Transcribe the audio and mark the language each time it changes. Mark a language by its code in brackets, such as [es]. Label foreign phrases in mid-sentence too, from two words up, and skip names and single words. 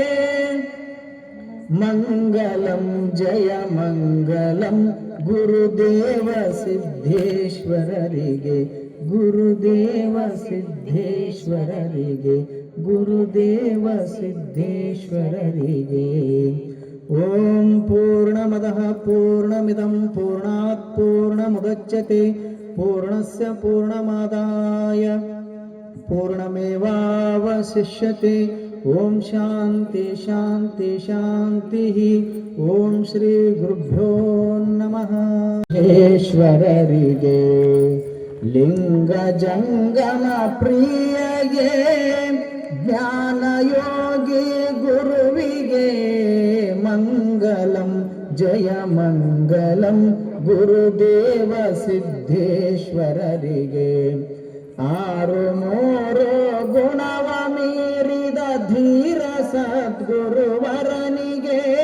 [kn] ಮಂಗಲಂ ಜಯ ಮಂಗಲಂ ಗುರುದೇವ ಸಿದ್ದೇಶ್ವರರಿಗೆ ಗುರುದೇವ ಸಿದ್ದೇಶ್ವರರಿಗೆ ಗುರುದೇವ ಸಿದ್ದೇಶ್ವರರಿಗೆ [sa] ಓಂ ಪೂರ್ಣಮದಃ ಪೂರ್ಣಮಿದಂ ಪೂರ್ಣಾತ್ ಪೂರ್ಣಮುದಚ್ಯತೆ ಪೂರ್ಣಸ್ಯ ಪೂರ್ಣಮಾದಾಯ ಪೂರ್ಣಮೇವಾವಶಿಷ್ಯತೆ ಓಂ ಶಾಂತಿ ಶಾಂತಿ ಶಾಂತಿ ಓಂ ಶ್ರೀ ಗುರುಭ್ಯೋ ನಮಃ [kn] ಈಶ್ವರರಿಗೆ ಲಿಂಗ ಜಂಗಮ ಪ್ರಿಯಗೆ ಜ್ಞಾನಯೋಗಿ ಗುರುವಿಗೆ ಮಂಗಲಂ ಜಯ ಮಂಗಲಂ ಗುರುದೇವ ಸಿದ್ದೇಶ್ವರರಿಗೆ ಆರು ಮೂರು ಗುಣವ ಮೀರಿದ ಧೀರ ಸದ್ಗುರುವರನಿಗೆ